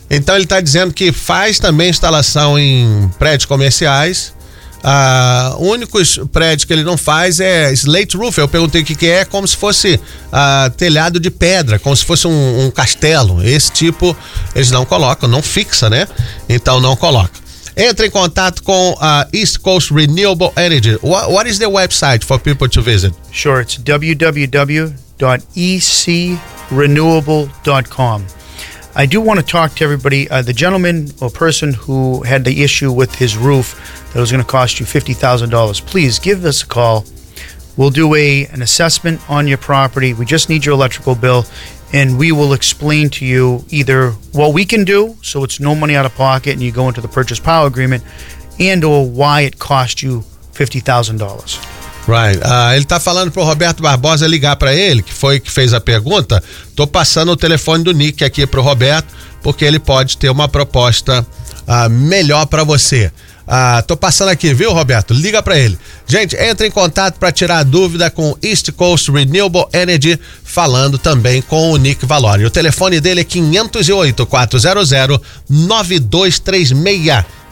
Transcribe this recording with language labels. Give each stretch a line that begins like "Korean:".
Portuguese: Então, ele está dizendo que faz também instalação em prédios comerciais. Únicos prédios que ele não faz é slate roof. Eu perguntei o que, que é, como se fosse telhado de pedra, como se fosse um castelo. Esse tipo, eles não colocam, não fixa, né? Então, não coloca. Entre em contato com a East Coast Renewable Energy.
English: What is the website for people to visit? Sure, it's www.ecrenewable.com. I do want to talk to everybody, the gentleman or person who had the issue with his roof that was going to cost you $50,000. Please give us a call. We'll do an assessment on your property. We just need your electrical bill, and we will explain to you either what we can do so it's no money out of pocket and you go into the purchase power agreement, and or why it cost you $50,000. Right.
Portuguese: Ele tá falando pro Roberto Barbosa ligar para ele, que foi que fez a pergunta. Tô passando o telefone do Nick aqui pro Roberto, porque ele pode ter uma proposta melhor para você. Tô passando aqui, viu, Roberto? Liga para ele. Gente, entre em contato para tirar dúvida com East Coast Renewable Energy, falando também com o Nick Valori. O telefone dele é 508-400-9236.